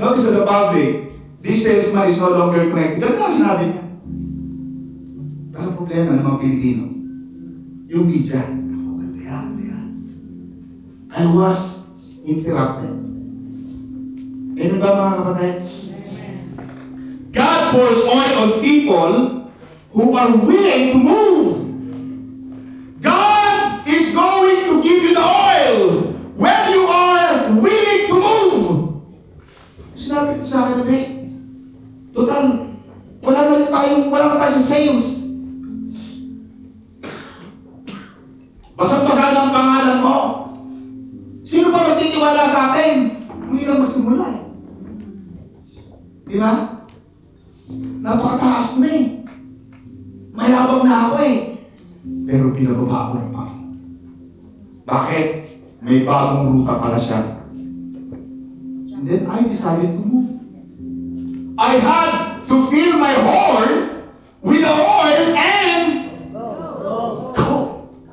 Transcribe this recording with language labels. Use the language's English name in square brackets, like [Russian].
[English] Notice to the public, this salesman is no longer connected. [Filipino] Ganun lang sinabi niya. Pero problema ng mga Pilipino, yung media, ako, ganda yan. [English] I was interrupted. [Filipino] Ano ba mga kapatid? [English] God pours oil on people who are willing to move. God is going to give you the oil when you are willing to move. [Filipino] Sinabi sa akin nabi, total, wala na tayo sa sales. Basang-basa ng pangalan mo. Sino pa magtitiwala sa atin? Ang hirap magsimula eh. Di ba? Napakataas ko na eh. Mayabang na ako eh. Pero pinababa ko ng Panginoon. Bakit? May bagong ruta pala siya. [English] And then I decided to move. I had to fill my horn with the oil and go.